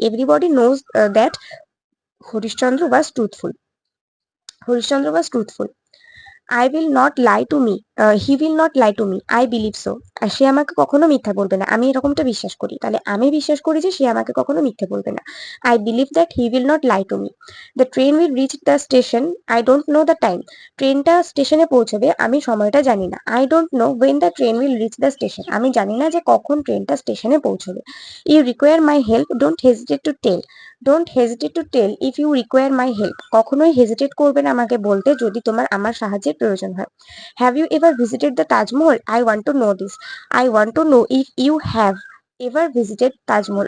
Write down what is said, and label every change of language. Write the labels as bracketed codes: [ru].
[en] Everybody knows that Harishchandra was truthful. Harishchandra was truthful. I will not lie to me. He will not lie to me. I believe so. [bn] আর সে আমাকে কখনো মিথ্যা বলবে না, আমি এরকমটা বিশ্বাস করি। তাহলে আমি বিশ্বাস করি যে সে আমাকে কখনো মিথ্যা বলবে না। [en] I believe that he will not lie to me. The train will reach the station. I don't know the time. [bn] ট্রেনটা স্টেশনে পৌঁছবে, আমি সময়টা জানি না। [en] I don't know when the train will reach the station. [bn] আমি জানি না যে কখন ট্রেনটা স্টেশনে পৌঁছবে। [en] You require my help. Don't hesitate to tell. Don't hesitate to tell if you require my help. [bn] কখনোই হেজিটেট করবে না আমাকে বলতে যদি তোমার আমার সাহায্যের প্রয়োজন হয়। [en] Have you ever visited the Taj Mahal? I want to know this. I want to know if you have ever visited Taj Mahal.